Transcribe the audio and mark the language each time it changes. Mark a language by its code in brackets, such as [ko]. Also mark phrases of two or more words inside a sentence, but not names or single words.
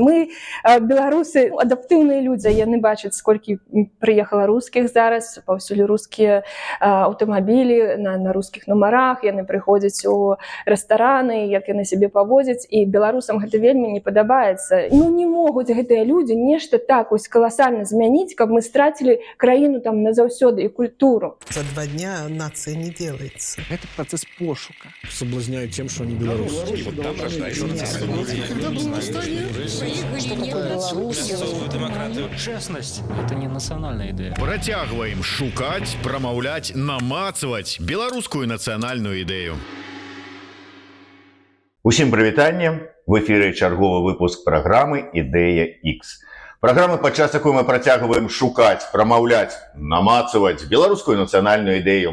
[be] Мы, беларусы, адаптыўныя людзі, яны бачаць, сколькі прыехала рускіх зараз, паўсюль рускія аўтамабілі на рускіх нумарах, яны прыходзяць у рэстараны, як яны сябе паводзяць, і беларусам гэта вельмі не падабаецца. Ну, не могуць гэтыя людзі нешта так вось каласальна змяніць, каб мы страцілі краіну там назаўсёды і культуру. [ru] За 2 дня нация не делается. Это процесс пошука. Соблазняют тем, что они белорусы. И вот там рождается Честность – это не национальная идея. [be] Працягваем шукаць, прамаўляць, намацваць беларускую нацыянальную ідэю. Усім прывітанне. В эфіры чарговы выпуск праграмы «Ідэя X». Праграмы, падчас якой мы працягваем шукаць, прамаўляць, намацваць беларускую нацыянальную ідэю.